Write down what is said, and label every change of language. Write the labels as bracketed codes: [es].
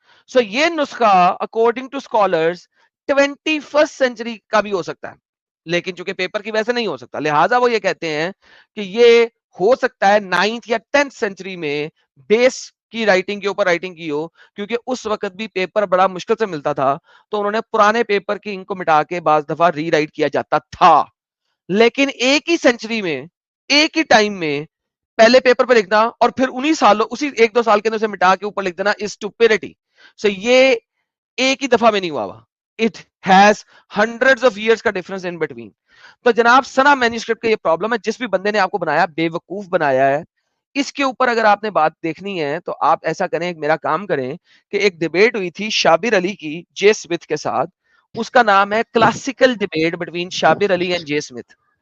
[ur] سو یہ نسخہ [en] according to scholars [ur] 21st century کا بھی ہو سکتا ہے, لیکن چونکہ پیپر کی وجہ سے نہیں ہو سکتا, لہٰذا وہ یہ کہتے ہیں کہ یہ ہو سکتا ہے 9th یا 10th سینچری میں بیس کی رائٹنگ کے اوپر رائٹنگ کی ہو, کیونکہ اس وقت بھی پیپر بڑا مشکل سے ملتا تھا, تو انہوں نے پرانے پیپر کی انک کو مٹا کے بعض دفعہ ری رائٹ کیا جاتا تھا. لیکن ایک ہی سینچری میں ایک ہی ٹائم میں پہلے پیپر پہ لکھنا اور پھر انہی سالوں اسی 1-2 سال کے اندر سے مٹا کے اوپر لکھ دینا [en] Is stupidity. [ur] سو یہ ایک ہی دفعہ میں نہیں ہوا. [en] It has hundreds of years [ur] کا [en] difference in between. [ur] تو جناب سنا مینوسکرپٹ کا یہ پرابلم ہے, جس بھی بندے نے آپ کو بنایا بے وقوف بنایا ہے. اس کے اوپر اگر آپ نے بات دیکھنی ہے تو آپ ایسا کریں, ایک میرا کام کریں کہ ایک ڈیبیٹ ہوئی تھی شابر علی کی جے سمتھ کے ساتھ, اس کا نام ہے classical debate between شابر Ali and J Smith.